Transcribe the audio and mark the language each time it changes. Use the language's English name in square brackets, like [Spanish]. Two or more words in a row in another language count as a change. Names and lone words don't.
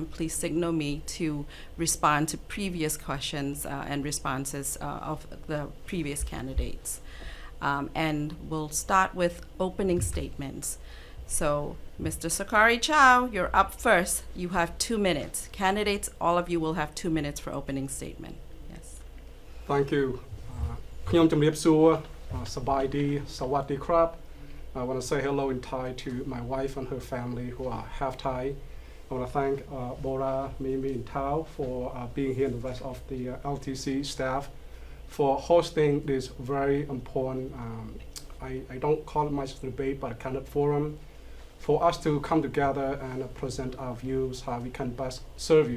[English] Please signal me to respond to previous questions and responses of the previous candidates. And we'll start with opening statements. So, Mr. Sokhary Chau, you're up first. You have 2 minutes. Candidates, all of you will have 2 minutes for opening statement. Yes. Thank you. [Khmer] ខ្ញុំជំរាបសួរ សប្បាយดี [Thai] สวัสดีครับ [English] I want to say hello in Thai to my wife and her family who are half Thai. I want to thank Bora, Mimi, and Thao for being here and the rest of the LTC staff for hosting this very important, I don't call it much debate, but a candidate forum for us to come together and present our views, how we can best serve you.